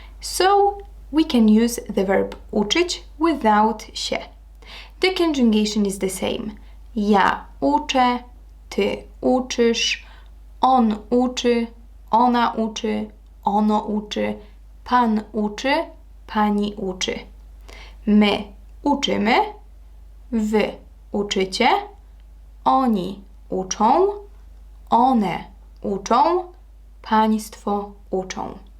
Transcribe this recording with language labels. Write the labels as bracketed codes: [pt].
[en] So we can use the verb uczyć without się. The conjugation is the same. [pl] Ja uczę, ty uczysz, on uczy, ona uczy, ono uczy, pan uczy, pani uczy. My uczymy, wy uczycie, oni uczą, one uczą, państwo uczą.